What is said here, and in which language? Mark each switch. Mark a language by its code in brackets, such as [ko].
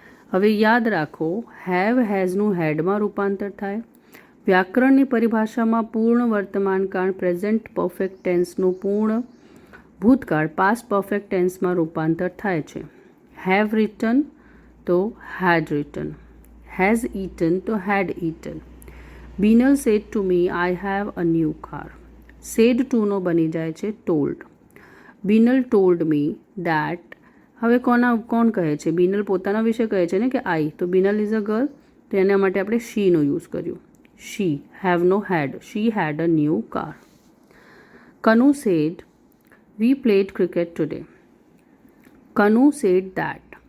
[gu] હવે યાદ રાખો, હેવ હેઝનું હેડમાં રૂપાંતર થાય. વ્યાકરણની પરિભાષામાં પૂર્ણ વર્તમાન કાળ પ્રેઝન્ટ પરફેક્ટ ટેન્સનું પૂર્ણ ભૂતકાળ પાસ્ટ પરફેક્ટ ટેન્સમાં રૂપાંતર થાય છે. [en] Have written તો had written. Has eaten તો had eaten. Binal said to me I have a new car. said to [gu] નો બની જાય છે [en] told. Binal told me that. [gu] હવે કોણ કહે છે? બિનલ પોતાના વિશે કહે છે ને કે આઈ, તો [en] Binal is a girl, [gu] તો એના માટે આપણે શીનો યુઝ કર્યું. [en] She, have નો had. She had a new car. Kanu said we played cricket today. Kanu said that.